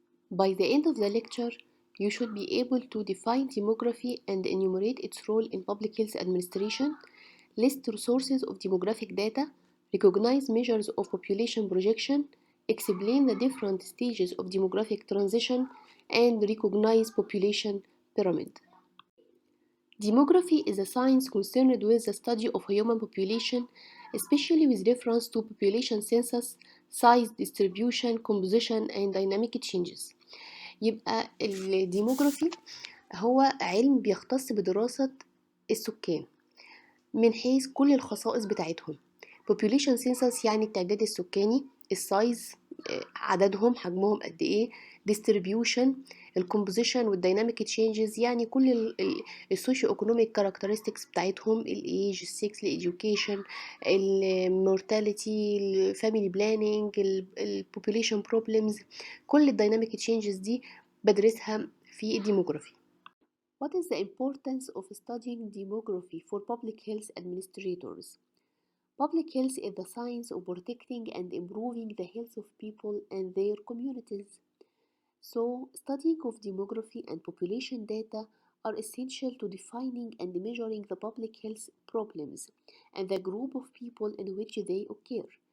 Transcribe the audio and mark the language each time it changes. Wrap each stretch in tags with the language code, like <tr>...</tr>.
<en>By the end of the lecture, you should be able to define demography and enumerate its role in public health administration, list sources of demographic data, recognize measures of population projection, explain the different stages of demographic transition, and recognize population pyramid. Demography is a science concerned with the study of human population, especially with reference to population census, size, distribution, composition, and dynamic changes.</en> <ar>يبقى الديموغرافي هو علم بيختص بدراسة السكان من حيث كل الخصائص بتاعتهم. population census يعني التعداد السكاني، السايز عددهم حجمهم قد ايه، distribution الكومبوزيشن والديناميك تشينجز يعني كل السوشيو ايكونوميك كاركترستكس بتاعتهم، الايج، السكس، الاديوكيشن، المورتاليتي، الفاميلي بلاننج، البوبوليشن بروبلمز، كل الديناميك تشينجز دي بدرسها في الديموغرافي.</ar> <en>What is the importance of studying demography for public health administrators? Public health is the science of protecting and improving the health of people and their communities. So, studying of demography and population data are essential to defining and measuring the public health problems and the group of people in which they occur.</en>